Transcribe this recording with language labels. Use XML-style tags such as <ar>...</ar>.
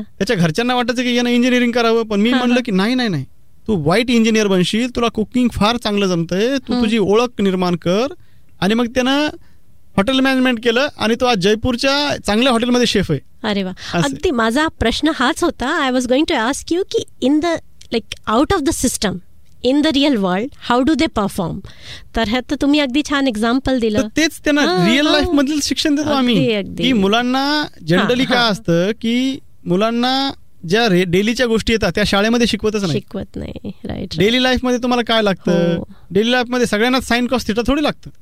<mr>त्याच्या घरच्यांना वाटायचं की यांना इंजिनिअरिंग करावं, पण मी म्हणलं की नाही नाही नाही, तू वाईट इंजिनियर बनशील, तुला कुकिंग फार चांगलं जमतंय, तू तुझी ओळख निर्माण कर. आणि मग त्यानं हॉटेल मॅनेजमेंट केलं आणि तो आज जयपूरच्या चांगल्या हॉटेलमध्ये शेफ आहे. अरे वा. अगदी माझा प्रश्न हाच होता.</mr> <en>I was going to ask you की in the like out of the system in the real world how do they perform.</en> <mr>तर तुम्ही अगदी छान एक्झाम्पल दिलं. तेच त्यांना रिअल लाईफ मधील शिक्षण देतो आम्ही. की मुलांना जनरली काय असतं की मुलांना ज्या डेलीच्या गोष्टी येतात त्या शाळेमध्ये शिकवतच नाही. शिकवत नाही. राईट. डेली लाईफमध्ये तुम्हाला काय लागतं? डेली लाईफमध्ये सगळ्यांना साइन कॉस्ट थिटा थोडी लागतं.</mr>